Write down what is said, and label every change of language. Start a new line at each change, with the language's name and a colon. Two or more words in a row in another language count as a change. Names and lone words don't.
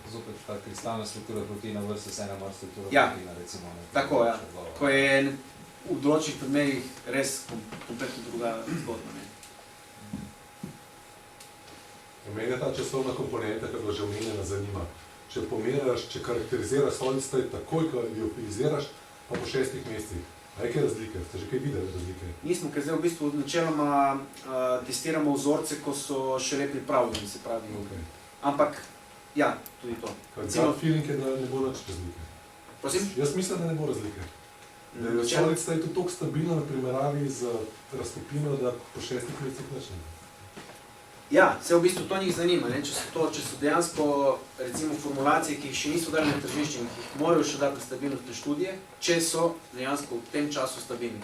Slovenian: Zopet ta kristalna struktura proteina versus NMR struktura Ja. proteina, recimo. Ne. Tako, ja. Ko je v določenih primerih res kompletno druga zgodba, ne. Mene ta časovna komponenta, ki je bila že omenjena, zanima. Če pomeraš, če karakteriziraš
English: solid state
Slovenian: takoj, ko liofiliziraš, pa po 6 mesecih. A je kaj razlike? Ste že kaj videli razlike? Nismo, ker zdaj v bistvu načeloma testiramo vzorce, ko so šele pripravljeni, se pravi. Okay. Ampak, ja, tudi to. Recimo, feeling je, da ne bo nič razlike. Prosim? Jaz mislim, da ne bo razlike. Da je
English: solid state
Slovenian: toliko stabilno na primeravi z raztopino, da po 6 mesecih nič ne. Ja, se v bistvu to njih zanima, ne? Če so dejansko, recimo, formulacije, ki jih še niso dali na tržišče in ki jih morajo še dati na stabilnostne študije, če so dejansko v tem času stabilni.